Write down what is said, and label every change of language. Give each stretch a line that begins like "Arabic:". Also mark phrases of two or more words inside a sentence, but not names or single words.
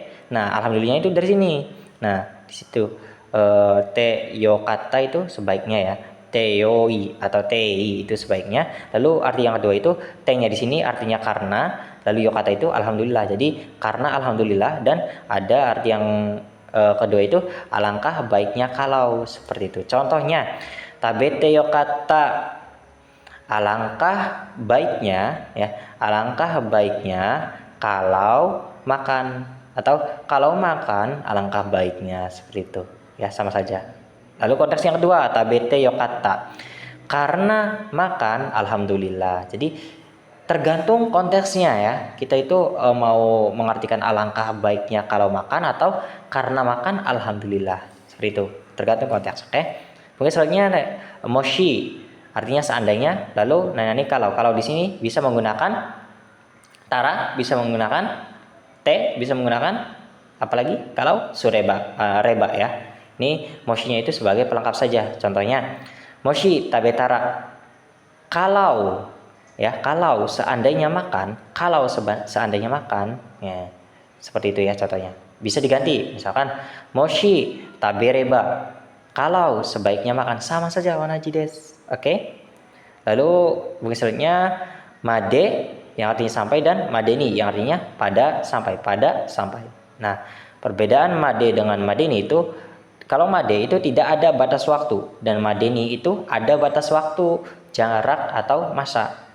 Indonesian: Nah, alhamdulillahnya itu dari sini. Nah, di situ
Japanese: てよかった
Indonesian: itu sebaiknya ya.
Japanese: てよい
Indonesian: atau tei itu sebaiknya. Lalu arti yang kedua itu te-nya di sini artinya karena, lalu yokata itu alhamdulillah. Jadi karena alhamdulillah, dan ada arti yang kedua itu alangkah baiknya kalau, seperti itu.
Japanese: Contohnya 食べてよかった,
Indonesian: alangkah baiknya ya, alangkah baiknya kalau makan, atau kalau makan alangkah baiknya, seperti itu ya, sama saja. Lalu konteks yang kedua
Japanese: 食べてよかった,
Indonesian: karena makan alhamdulillah. Jadi tergantung konteksnya ya, kita itu mau mengartikan alangkah baiknya kalau makan atau karena makan alhamdulillah, seperti itu, tergantung konteks. Oke. Mungkin selanjutnya moshi, artinya seandainya. Lalu nani kalau di sini bisa menggunakan tara, bisa menggunakan te, bisa menggunakan apalagi kalau sureba, reba ya. Ini moshinya itu sebagai pelengkap saja. Contohnya
Japanese: もし食べたら,
Indonesian: kalau ya, kalau seandainya makan, kalau seandainya makan ya, seperti itu ya contohnya. Bisa diganti misalkan
Japanese: もし食べれば,
Indonesian: kalau sebaiknya makan, sama saja
Japanese: 同じです.
Indonesian: Oke. Lalu mungkin selanjutnya made yang artinya sampai, dan madeni yang artinya pada sampai, pada sampai. Nah, perbedaan made dengan madeni itu, kalau made itu tidak ada batas waktu, dan madeni itu ada batas waktu, jarak atau masa.